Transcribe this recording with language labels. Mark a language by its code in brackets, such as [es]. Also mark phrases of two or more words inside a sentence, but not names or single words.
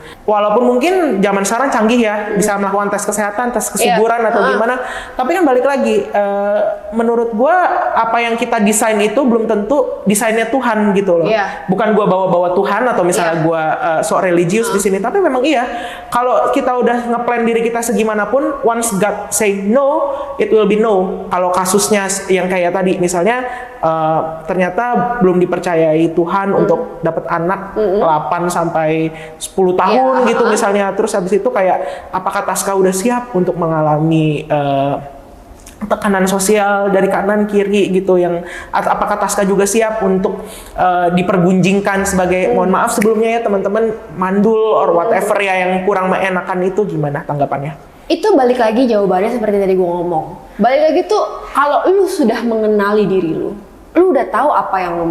[id] Walaupun mungkin zaman sekarang canggih ya, bisa melakukan tes kesehatan, tes kesuburan atau gimana, tapi kan balik lagi, menurut gua apa yang kita desain itu belum tentu desainnya Tuhan gitu loh. Bukan gua bawa-bawa Tuhan atau misalnya gua sok religius di sini, tapi memang kalau kita udah ngeplan diri kita segimanapun, [en] once God say say no, it will be no. [id] Kalau kasusnya yang kayak tadi, misalnya ternyata belum dipercayai Tuhan untuk dapat anak 8 sampai 10 tahun gitu misalnya, terus habis itu kayak apakah Taska udah siap untuk mengalami tekanan sosial dari kanan kiri gitu, yang apakah Taska juga siap untuk dipergunjingkan sebagai mohon maaf sebelumnya ya teman-teman, mandul [en] or whatever [id] ya yang kurang mengenakan itu, gimana tanggapannya? Itu balik lagi jawabannya seperti tadi gue ngomong. Balik lagi tuh kalau lu sudah mengenali diri lu udah tahu apa yang lu mau.